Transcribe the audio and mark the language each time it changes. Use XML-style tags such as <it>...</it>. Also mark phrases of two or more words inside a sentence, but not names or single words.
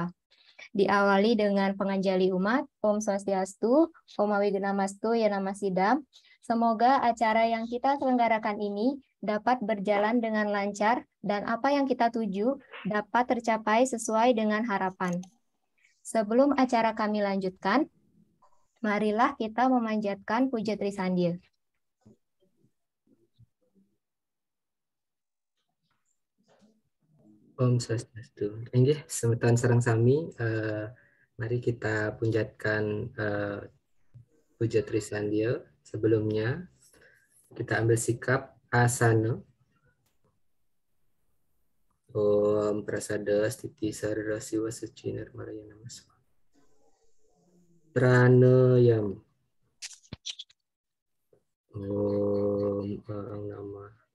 <id>Diawali dengan penganjali umat,</id> <sa>Om Swastiastu, Om Awignamastu, Yanamasida.</sa> <id>Semoga acara yang kita selenggarakan ini dapat berjalan dengan lancar dan apa yang kita tuju dapat tercapai sesuai dengan harapan. Sebelum acara kami lanjutkan, marilah kita memanjatkan puja Trisandil.</id> <sa>Om Swastiastu.</sa> <ban>Inggih, semeton sareng sami,</ban> <id>mari kita punjatkan puja Trisandil. Sebelumnya kita ambil sikap asana.</id> <sa>Om Prasada Stiti Sarara Siwa Suci Nirmalaya Namaswa. Pranayam. Om Ang Namah.</sa>